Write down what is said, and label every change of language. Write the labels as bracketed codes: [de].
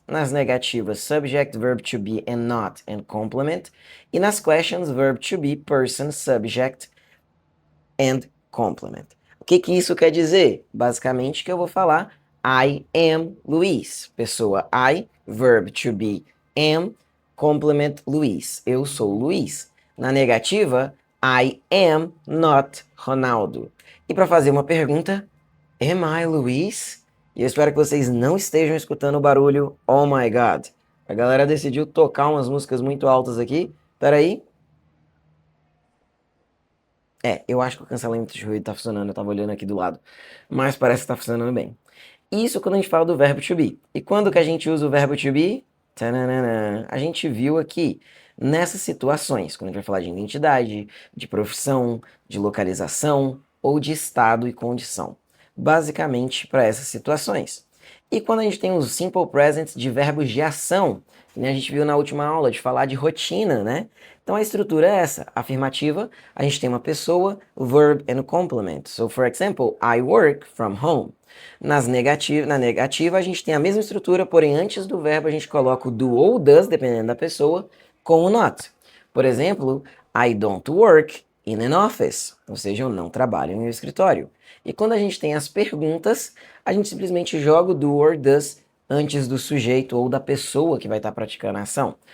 [pt] Nas negativas, [en] subject, verb to be and not and complement. [pt] E nas [en] questions, verb to be, person, subject and complement. [pt] O que isso quer dizer? Basicamente que eu vou falar [en] I am Luiz. Pessoa I, verb to be am, complement Luiz. [pt] Eu sou Luiz. Na negativa, [en] I am not Ronaldo. [pt] E para fazer uma pergunta, [en] am I Luiz? [pt] E eu espero que vocês não estejam escutando o barulho [en] Oh my God. [pt] A galera decidiu tocar umas músicas muito altas aqui. Peraí. Eu acho que o cancelamento de ruído tá funcionando, eu tava olhando aqui do lado. Mas parece que tá funcionando bem. Isso quando a gente fala do verbo to be. E quando que a gente usa o verbo to be? Tananana. A gente viu aqui nessas situações, quando a gente vai falar de identidade, de profissão, de localização ou de estado e condição. Basicamente para essas situações. E quando a gente tem os simple presents de verbos de ação, que nem a gente viu na última aula, de falar de rotina, né? Então a estrutura é essa. Afirmativa, a gente tem uma pessoa, o verb and o complement. [en] So, for example, I work from home. [pt] Na negativa, a gente tem a mesma estrutura, porém antes do verbo a gente coloca o do ou does, dependendo da pessoa, com o not. Por exemplo, [en] I don't work in an office, [pt] ou seja, eu não trabalho em um escritório. E quando a gente tem as perguntas, a gente simplesmente joga o do or does antes do sujeito ou da pessoa que vai estar praticando a ação.